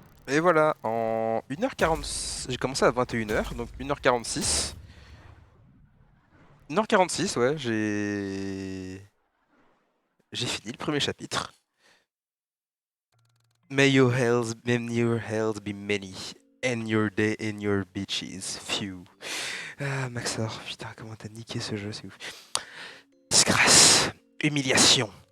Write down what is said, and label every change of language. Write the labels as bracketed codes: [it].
[fr] Et voilà, en 1h40, j'ai commencé à 21h, donc 1h46. 1h46, ouais, j'ai fini le premier chapitre. [en] May your hells be many, and your day and your bitches few. [fr] Ah, Maxor, putain, comment t'as niqué ce jeu, c'est ouf. Disgrâce, humiliation.